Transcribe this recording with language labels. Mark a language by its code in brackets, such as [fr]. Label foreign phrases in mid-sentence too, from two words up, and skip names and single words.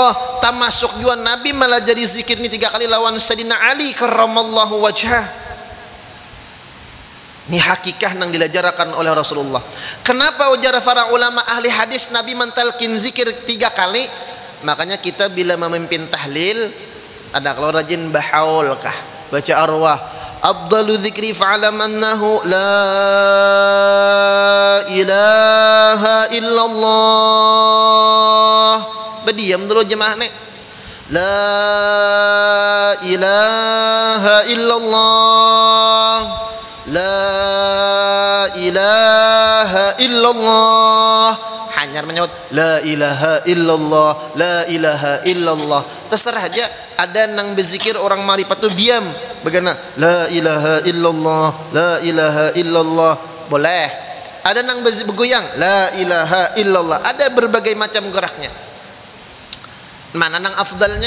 [bjn] Termasuk juga Nabi melajari zikir ini 3 kali lawan Sayyidina Ali [ar] كرم الله وجهه. [bjn] Ini hakikah yang dilajarkan oleh Rasulullah. Kenapa ujar para ulama ahli hadis Nabi mentalkin zikir 3 kali? Makanya kita bila memimpin tahlil, ada kalau rajin bahaul kah, baca arwah, [ar] أفضل الذكر فاعلم أنه لا إله إلا الله. [bjn] Berdiam dulu jemaah nek. [ar] لا إله إلا الله، لا إله إلا الله. [bjn] Hanyar menyebut [ar] لا إله إلا الله، لا إله إلا الله. [bjn] Terserah aja. Ada nang berzikir orang marifat tu diam bagaimana, [ar] لا إله إلا الله، لا إله إلا الله, [bjn] boleh. Ada nang bergoyang, [ar] لا إله إلا الله. [bjn] Ada berbagai macam geraknya. Mana nang afdalnya?